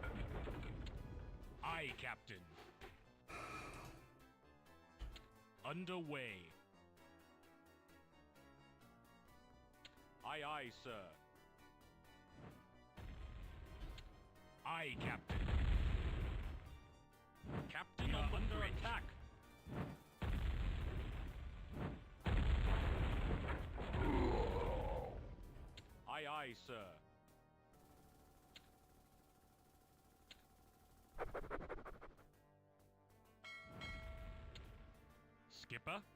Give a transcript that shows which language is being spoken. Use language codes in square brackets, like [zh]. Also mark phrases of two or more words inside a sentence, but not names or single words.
[en] Aye, Captain. Underway. Aye, aye, sir. Aye, Captain. Captain, you're under attack. Aye, aye, sir. Skipper.